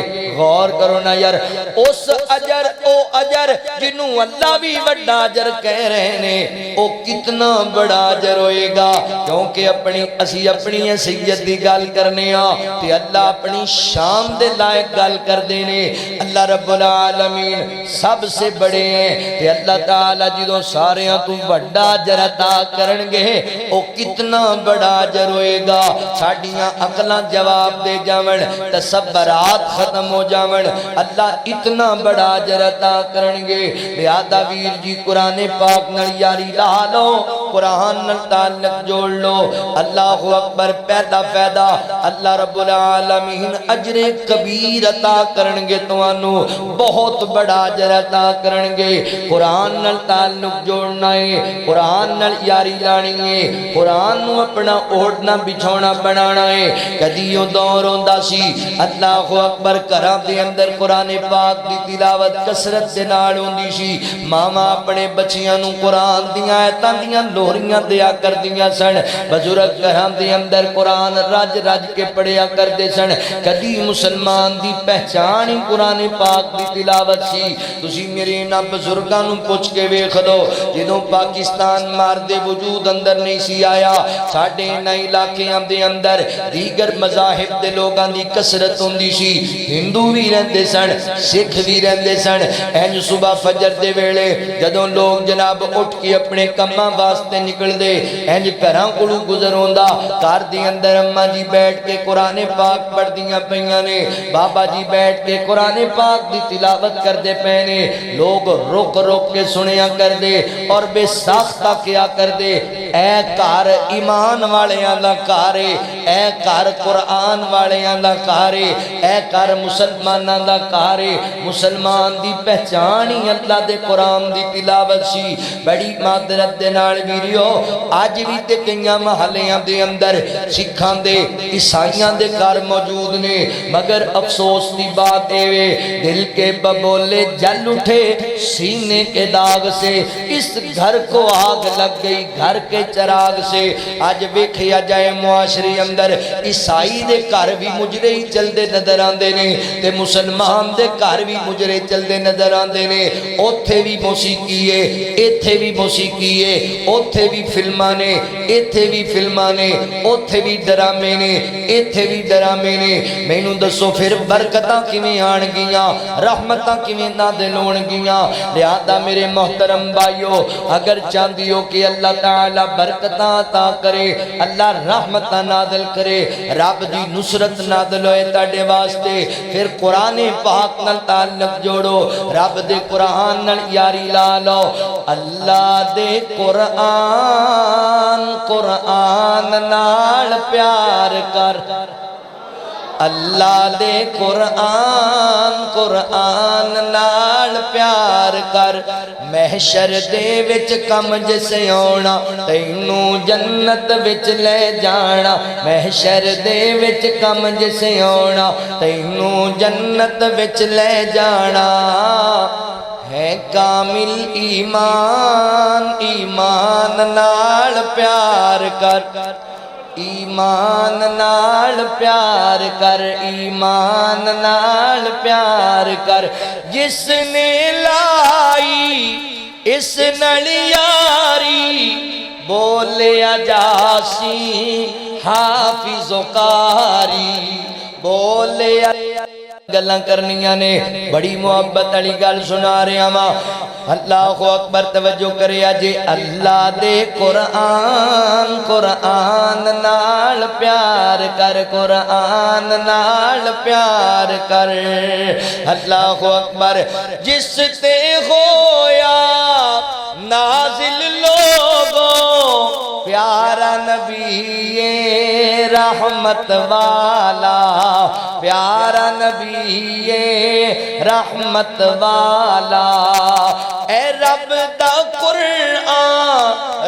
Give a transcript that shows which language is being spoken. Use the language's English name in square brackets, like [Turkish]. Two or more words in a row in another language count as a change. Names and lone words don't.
[Punjabi] غور کرو نا یار، اس اجر او اجر جنوں اللہ بھی بڑا اجر کہہ رہے نے، او کتنا بڑا اجر ہوئے گا، کیونکہ اسی اپنی حیثیت دی گل کرنے ہاں تے اللہ اپنی شان دے لائق گل کر دینے۔ [Arabic] اللہ رب العالمین [Urdu] سب سے بڑے ہیں [Punjabi] تے اللہ تعالی جدوں سارے تو بڑا اجر عطا کرن گے، او کتنا بڑا اجر ہوئے گا۔ ساڈیاں عقلاں جواب دے جاون، تصورات ختم ہو جاون، اللہ اتنا بڑا اجر عطا کرن گے۔ لہذا ویر جی قرآن پاک نال یاری لا لو، قرآن نال تعلق جوڑ لو، [Arabic] اللہ اکبر۔ [Punjabi] پیدا پیدا [Arabic] اللہ رب العالمین اجر کبیر [Punjabi] عطا کرن گے، توانوں بہت بڑا اجر عطا کرن گے۔ قرآن نال تعلق جوڑنا ہے، قرآن نال یاری لانی ہے، قرآن نو اپنا اوڑھنا بچھونا بنانا ہے۔ کدیوں دور ہوندا سی [Arabic] اللہ اکبر، [Punjabi] گھراں دے اندر قرآن پاک دی تلاوت کثرت دے نال ہوندی سی، ماما اپنے بچیاں نو قرآن دیاں آیتاں دیاں لوریاں دیا کردیاں سن، بزرگ گھراں دے اندر قرآن رج رج کے پڑھیا کردے سن۔ کدی مسلمان دی پہچان ہی قرآن پاک دی تلاوت سی۔ تسی میرے انہاں بزرگاں نو پوچھ کے ویکھ لو، جدوں پاکستان مارد وجود اندر نہیں سی آیا، ساڈے انہاں علاقیاں دے اندر دیگر مذاہب دے لوگاں دی کثرت ہوندی سی، ہندو بھی رہندے سن، سکھ بھی رہندے سن۔ انج صبح فجر دے ویلے جدوں لوگ جناب اٹھ کے اپنے کماں واسطے نکل دے، انج گھراں کولوں گزر ہوندا، گھر دے اندر اماں جی بیٹھ کے قرآن پاک پڑھدیاں پیاں نے، بابا جی بیٹھ کے قرآن پاک دی تلاوت کردے پے نے، لوگ رک رک کے سنیا کردے اور بے ساختہ کیا کردے۔ اے گھر ایمان والیاں دا گھر ہے، اے گھر قرآن والیاں دا گھر ہے، اے گھر مسلماناں دا گھر ہے۔ مسلمان دی پہچان ہی اللہ دے قرآن دی تلاوت سی۔ بڑی معذرت دے نال ویریو، اج بھی تے کئیاں محلیاں دے اندر سکھاں دے عیسائیاں دے گھر موجود نے، مگر افسوس دی بات اے وے، [Urdu] دل کے ببولے جل اٹھے سینے کے داغ سے، اس گھر کو آگ لگ گئی گھر کے چراغ سے۔ [Punjabi] آج ویکھیا جائے معاشرے اندر اندر عیسائی دے گھر بھی مجرے ہی چلدے نظر آندے نے تے مسلمان دے گھر بھی مجرے چلدے نظر آندے نے اوتھے بھی موسیقی ہے ایتھے بھی موسیقی ہے اوتھے بھی فلماں نے ایتھے بھی فلماں نے اوتھے بھی ڈرامے نے ایتھے بھی ڈرامے نے مینوں دسو پھر برکتاں کیویں آن گیاں رحمتاں کیویں نازل ہون گیاں لہذا میرے محترم بھائیو اگر چاہندی ہو کہ اللہ تعالی برکتاں عطا کرے اللہ رحمتاں نازل کرے رب دی نصرت نازل ہوئے تاڑے واسطے پھر قرآن پاک نال تعلق جوڑو رب دے قرآن نال یاری لا لو اللہ دے قرآن نال پیار کر اللہ دے قرآن نال پیار کر محشر دے وچ کم جسے آنا تینوں جنت وچ لے جانا محشر دے وچ کم جسے آنا تینوں جنت وچ لے جانا ہے کامل ایمان ایمان نال پیار کر ایمان نال پیار کر ایمان نال پیار کر جس نے لائی اس نال یاری بولیا جاسی حافظ و قاری بولیا گلاں کرنیاں نے بڑی محبت علی گل سنا رہے ہاں [Arabic] اللہ اکبر [Punjabi] توجہ کرے جے اللہ دے قرآن نال پیار کر قرآن نال پیار کر [Arabic] اللہ اکبر [Punjabi] جس تے ہویا نازل لوگوں پیارا نبی رحمت والا پیارا نبی رحمت والا اے رب دا قرآن